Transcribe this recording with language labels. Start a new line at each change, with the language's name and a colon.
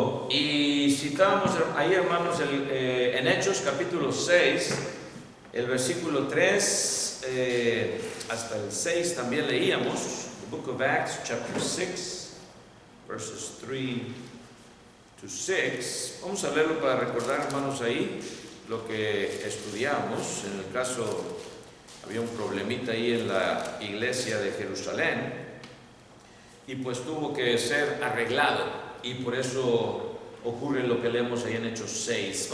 Spanish: Y citábamos ahí, hermanos, en Hechos capítulo 6, el versículo 3 hasta el 6 también leíamos.
English: The book of Acts, chapter 6, verses 3 to 6.
Spanish: Vamos a leerlo para recordar, hermanos, ahí lo que estudiamos. En el caso, había un problemita ahí en la iglesia de Jerusalén, y pues tuvo que ser arreglado, y por eso ocurre lo que leemos ahí en Hechos 6.